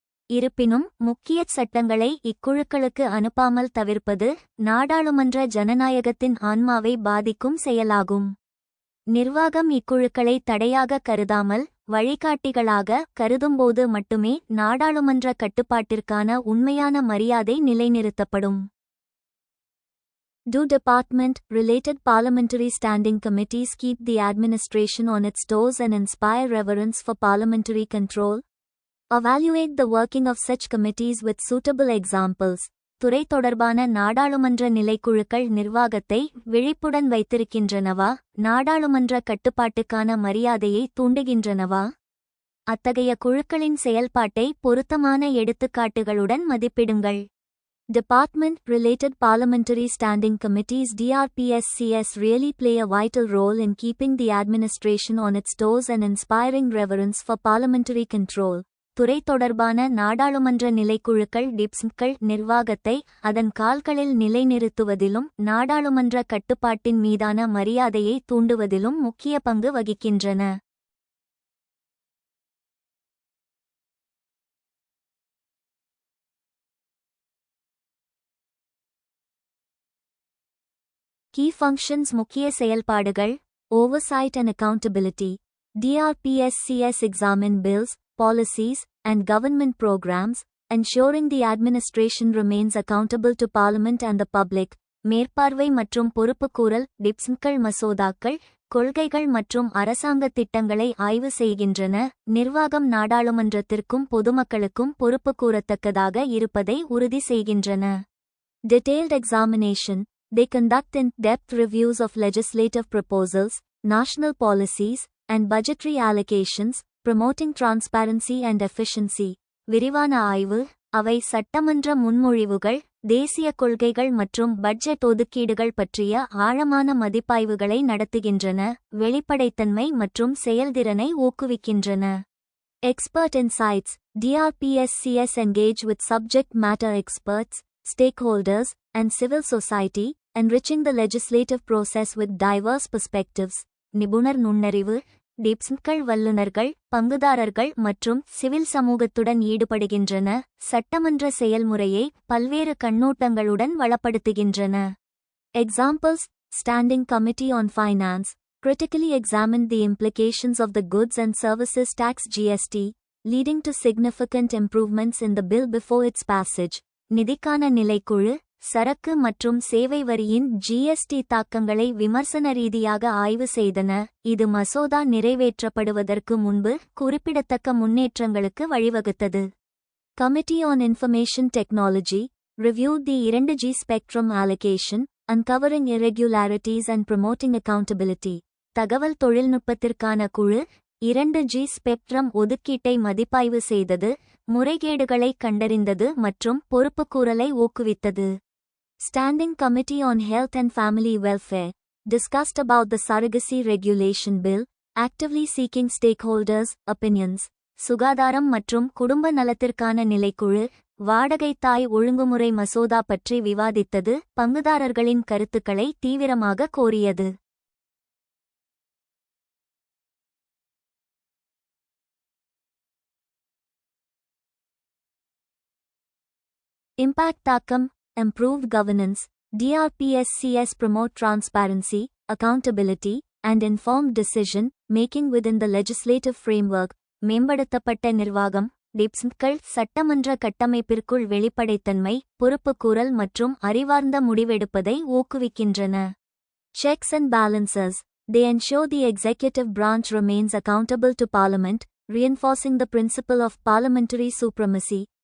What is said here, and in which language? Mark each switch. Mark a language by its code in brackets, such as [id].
[ta] இருப்பினும் முக்கிய சட்டங்களை இக்குழுக்களுக்கு அனுப்பாமல் தவிர்ப்பது நாடாளுமன்ற ஜனநாயகத்தின் ஆன்மாவை பாதிக்கும் செயலாகும். நிர்வாகம் இக்குழுக்களை தடையாக கருதாமல் வழிகாட்டிகளாக கருதும்போது மட்டுமே நாடாளுமன்ற கட்டுப்பாட்டிற்கான உண்மையான மரியாதை நிலைநிறுத்தப்படும். [en] Do department-related parliamentary standing committees keep the administration on its toes and inspire reverence for parliamentary control? Evaluate the working of such committees with suitable examples. [ta] துறை தொடர்பான நாடாளுமன்ற நிலைக்குழுக்கள் நிர்வாகத்தை விழிப்புடன் வைத்திருக்கின்றனவா, நாடாளுமன்ற கட்டுப்பாட்டுக்கான மரியாதையை தூண்டுகின்றனவா? அத்தகைய குழுக்களின் செயல்பாட்டை பொருத்தமான எடுத்துக்காட்டுகளுடன் மதிப்பிடுங்கள். [en] Department-related parliamentary standing committees (DRPSCS) really play a vital role in keeping the administration on its toes and inspiring reverence for parliamentary control. [ta] துறை தொடர்பான நாடாளுமன்ற நிலைக்குழுக்கள் டிப்ஸ்கள் நிர்வாகத்தை அதன் கால்களில் நிலைநிறுத்துவதிலும் நாடாளுமன்ற கட்டுப்பாட்டின் மீதான மரியாதையை தூண்டுவதிலும் முக்கிய பங்கு வகிக்கின்றன. [en] Key functions [ta] முக்கிய செயல்பாடுகள். [en] Oversight and accountability. DRPSCS examine bills, policies, and government programs, ensuring the administration remains accountable to Parliament and the public. [ta] மேற்பார்வை மற்றும் பொறுப்புக்கூறல். டிப்ஸ்கள் மசோதாக்கள், கொள்கைகள் மற்றும் அரசாங்க திட்டங்களை ஆய்வு செய்கின்றன. நிர்வாகம் நாடாளுமன்றத்திற்கும் பொதுமக்களுக்கும் பொறுப்புக்கூறத்தக்கதாக இருப்பதை உறுதி செய்கின்றன. [en] Detailed examination. They conduct in-depth reviews of legislative proposals, national policies, and budgetary allocations, promoting transparency and efficiency. [ta] விரிவான ஆய்வு. அவை சட்டமன்ற முன்மொழிவுகள், தேசிய கொள்கைகள் மற்றும் பட்ஜெட் ஒதுக்கீடுகள் பற்றிய ஆழமான மதிப்பாய்வுகளை நடத்துகின்றன, வெளிப்படைத்தன்மை மற்றும் செயல்திறனை ஊக்குவிக்கின்றன. [en] Expert insights. DRPSCS engage with subject matter experts, stakeholders, and civil society, enriching the legislative process with diverse perspectives. [ta] நிபுணர் நுண்ணறிவு. டிப்ஸ்கள் வல்லுநர்கள், பங்குதாரர்கள் மற்றும் சிவில் சமூகத்துடன் ஈடுபடுகின்றன, சட்டமன்ற செயல்முறையை பல்வேறு கண்ணோட்டங்களுடன் வளப்படுத்துகின்றன. [en] Examples. Standing Committee on Finance critically examined the implications of the Goods and Services Tax (GST), leading to significant improvements in the bill before its passage. [ta] நிதிக்கான நிலைக்குழு சரக்கு மற்றும் சேவை வரியின் GST தாக்கங்களை விமர்சன ரீதியாக ஆய்வு செய்தன, இது மசோதா நிறைவேற்றப்படுவதற்கு முன்பு குறிப்பிடத்தக்க முன்னேற்றங்களுக்கு வழிவகுத்தது. [en] Committee on Information Technology reviewed the 2G spectrum allocation, uncovering irregularities and promoting accountability. [ta] தகவல் தொழில்நுட்பத்திற்கான குழு 2G ஸ்பெக்ட்ரம் ஒதுக்கீட்டை மதிப்பாய்வு செய்தது, முறைகேடுகளை கண்டறிந்தது மற்றும் பொறுப்புக்கூறலை ஊக்குவித்தது. [en] Standing Committee on Health and Family Welfare discussed about the Surrogacy Regulation Bill, actively seeking stakeholders' opinions. [ta] சுகாதாரம் மற்றும் குடும்ப நலத்திற்கான நிலைக்குழு வாடகை தாய் ஒழுங்குமுறை மசோதா பற்றி விவாதித்தது, பங்குதாரர்களின் கருத்துக்களை தீவிரமாக கோரியது. [en] Impact [ta] தாக்கம். [en] Improved governance. DRPSCS promote transparency, accountability, and informed decision making within the legislative framework. [ta] மேம்படுத்தப்பட்ட நிர்வாகம். டிப்ஸ்கள் சட்டமன்ற கட்டமைப்பிற்குள் வெளிப்படைத்தன்மை, பொறுப்புக்கூறல் மற்றும் அறிவார்ந்த முடிவெடுப்பதை ஊக்குவிக்கின்றன. [en] Checks and balances. They ensure the executive branch remains accountable to Parliament, reinforcing the principle of parliamentary supremacy.